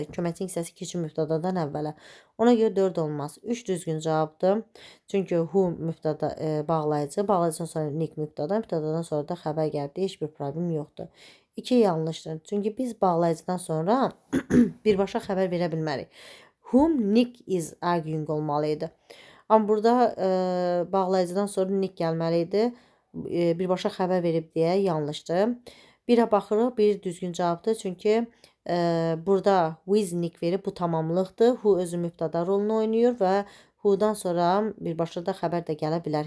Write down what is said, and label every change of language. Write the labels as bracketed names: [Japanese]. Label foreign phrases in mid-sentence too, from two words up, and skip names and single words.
[Azerbaijani] Köməkçi hissəsi keçin mübtədadan əvvələ. Ona görə 4 olmaz. 3 düzgün cavabdır. Çünki who mübtəda bağlayıcı. Bağlayıcıdan sonra nick mübtəda. Mübtədadan sonra da xəbər gəldi. Heç bir problem yoxdur. 2 yanlışdır. Çünki biz bağlayıcıdan sonra birbaşa xəbər verə bilmərik. [English] Whom Nick is arguing olmalı idi. [Azerbaijani] Amma burada bağlayıcıdan sonra nick gəlməli idi. Birbaşa xəbər verib deyə yanlışdır. Birə baxırıq, bir düzgün cavabdır. Çünki burada [English] with nick [Azerbaijani] verib, bu tamamlıqdır. Who özü mübtəda rolunu oynayır və who'dan sonra birbaşa da xəbər də gələ bilər.